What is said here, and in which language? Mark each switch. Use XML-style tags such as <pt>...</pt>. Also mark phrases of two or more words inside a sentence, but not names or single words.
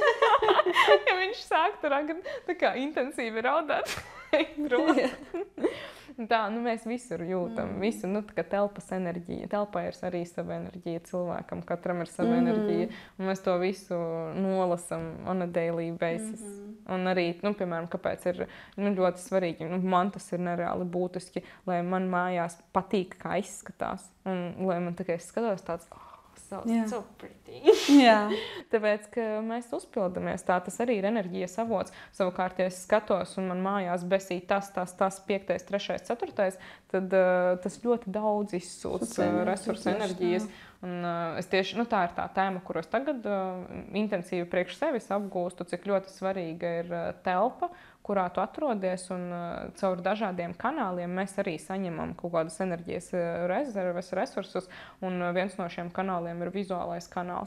<lv>Ja viņš sāk tur tā kā intensīvi raudāt. Tā, mēs visur jūtam, visu, tā kā telpas enerģija. Telpā ir arī sava enerģija cilvēkam, katram ir sava enerģija, un mēs to visu nolasam</lv> <en>on a daily basis.</en> <lv>Un arī, piemēram, kāpēc ir ļoti svarīgi, man tas ir nereāli būtiski, lai man mājās patīk, kā izskatās, un lai man tikai skatos tāds,</lv> <en>so pretty.</en> <lv>Jā. Tāpēc, ka mēs uzpildamies tā, tas arī ir enerģijas avots. Savukārt, ja es skatos un man mājās besī tas, 5., 3., 4., tad tas ļoti daudz izsūc resursu enerģijas. Un es tieši, tā ir tā tēma, kuru es tagad intensīvi priekš sevis apgūstu, cik ļoti svarīga ir telpa, kurā tu atrodies, un caur dažādiem kanāliem mēs arī saņemam kaut kādas enerģijas rezerves, resursus, un viens no šiem kanāliem ir vizuālais kanāls.</lv>